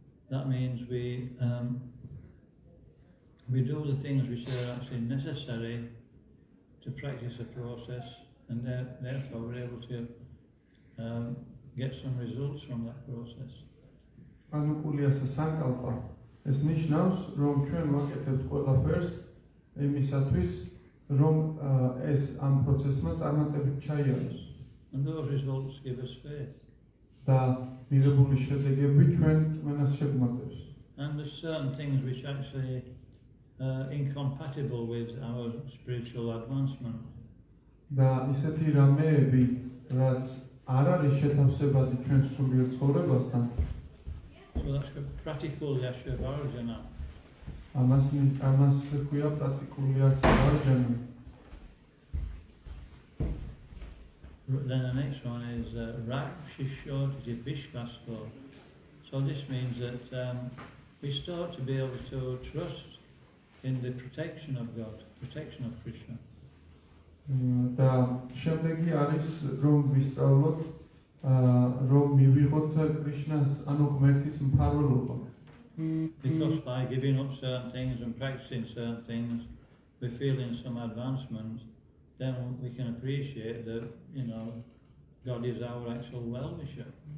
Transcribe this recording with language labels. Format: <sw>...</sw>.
<en>That means we do the things which are actually necessary to practice the process, and therefore we're able to get some results from that process.</en> <sa>Anukulyasya sankalpa.</sa> <ka>ეს ნიშნავს, რომ ჩვენ ვაკეთებთ ყველაფერს იმისათვის, რომ ეს ამ პროცესმა წარმატებით ჩაიაროს.</ka> <en>And those results give us faith.</en> <ka>და მიღებული შედეგები ჩვენ წმენას შეგმატებს.</ka> <en>And there's certain things which actually incompatible with our spiritual advancement.</en> <ka>და ისეთი რამეები, რაც არ არის შეთავსებადი ჩვენ სულიერ ცხოვრებასთან.</ka> <en>So that's the practical yasha varjana.</en> <ka>ამას ქვია პრაქტიკულიასა ვარჯანა.</ka> <en>Then the next one is</en> <sa>rak shishoti vishvasto.</sa> <en>So this means that we start to be able to trust in the protection of God, protection of Krishna.</en> <ka>და შემდეგი არის რომ ვისწავლოთ რომ მივიღოთ კრიშნას ანუ ღმერთის მფარველობა.</ka> <en>Because by giving up certain things and practicing certain things, we're feeling some advancement, then we can appreciate that, God is our actual well-wisher.</en>